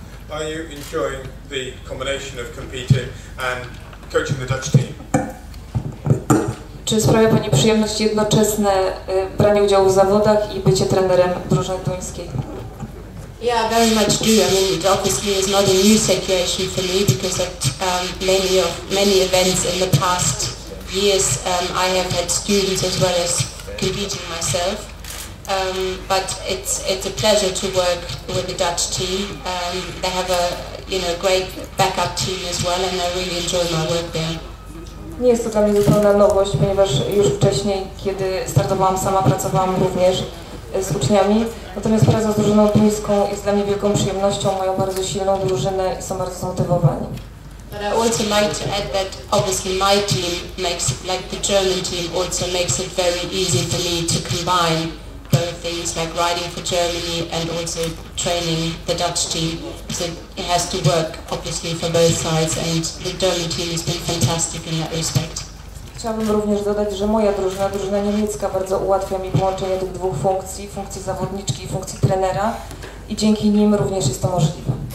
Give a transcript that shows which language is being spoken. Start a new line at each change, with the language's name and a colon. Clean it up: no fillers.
English: Are you enjoying the combination of competing and coaching the Dutch team?
Polish: Czy sprawia Pani przyjemność jednoczesne branie udziału w zawodach i bycie trenerem drużyny duńskiej?
English: Yeah, very much do. I mean, it obviously is not a new situation for me because at many events in the past years I have had students as well as competing myself. But it's a pleasure to work with the Dutch team. They have a great backup team as well, and I really enjoy my work there.
Polish: Nie jest to dla mnie zupełna nowość, ponieważ już wcześniej, kiedy startowałam sama, pracowałam również z uczniami. Natomiast praca z drużyną duńską jest dla mnie wielką przyjemnością, mają bardzo silną drużynę i są bardzo zmotywowani.
English: But I also like to add that obviously my team makes it, like the German team also makes it very easy for me to combine both things, like riding for Germany and also training the Dutch team. So it has to work obviously for both sides, and the German team has been fantastic in that respect.
Polish: Chciałabym również dodać, że moja drużyna niemiecka bardzo ułatwia mi połączenie tych dwóch funkcji, funkcji zawodniczki i funkcji trenera, i dzięki nim również jest to możliwe.